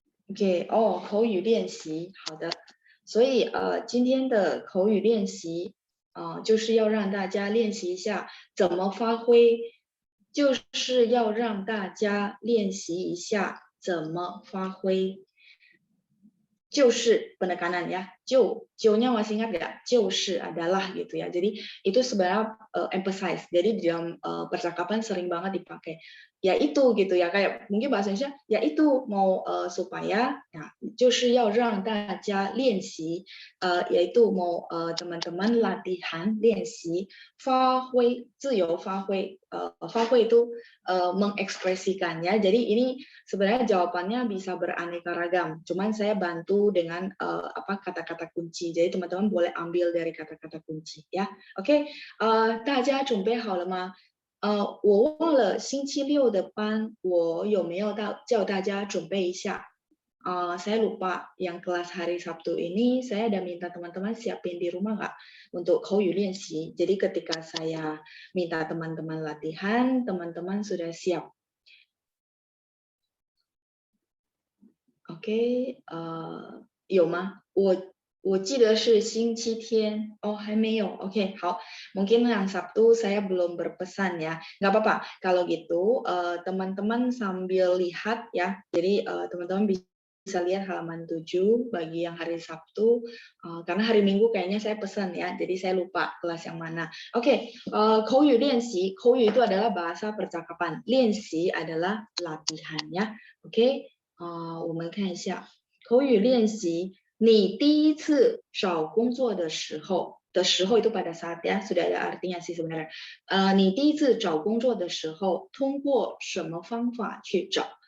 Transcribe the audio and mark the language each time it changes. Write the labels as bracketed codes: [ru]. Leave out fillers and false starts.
[zh] OK， 口语练习，好的。所以今天的口语练习就是要让大家练习一下怎么发挥，就是要让大家练习一下怎么发挥。 [id] 就是penekanan ya, nya masih ingat nggak? 就是 adalah gitu ya. Jadi itu sebenarnya emphasize. Jadi di dalam percakapan sering banget dipakai. Ya itu gitu ya, kayak mungkin bahasa Indonesia ya itu mau supaya ya [zh] 就是要让大家练习 [id] yaitu mau teman-teman latihan 练习 发挥 自由发挥 发挥itu mengekspresikan ya. Jadi ini sebenarnya jawabannya bisa beraneka ragam. Cuman saya bantu dengan kata-kata kunci. Jadi teman-teman boleh ambil dari kata-kata kunci ya. [zh] Oke, 大家准备好了吗？我忘了星期六的班我有没有叫大家准备一下。 [id] saya lupa yang kelas hari Sabtu ini saya ada minta teman-teman siapin di rumah nggak untuk 口语练习. Jadi ketika saya minta teman-teman latihan, teman-teman sudah siap. [zh] Oke, 有吗？我记得是星期天，还没有。 Oke, 好. [id] Mungkin yang Sabtu saya belum berpesan ya. Nggak apa-apa. Kalau gitu, teman-teman sambil lihat ya. Jadi teman-teman bisa lihat halaman 7 bagi yang hari Sabtu. Karena hari Minggu kayaknya saya pesan ya. Jadi saya lupa kelas yang mana. [zh] Oke, 口语练习. [id] 口语itu adalah bahasa percakapan. 练习 adalah latihan ya. [zh] Oke, 我们看一下口语练习。你第一次找工作的时候 [id] itu pada saat ya, sudah ada artinya sih sebenarnya. [zh] 你第一次找工作的时候通过什么方法去找?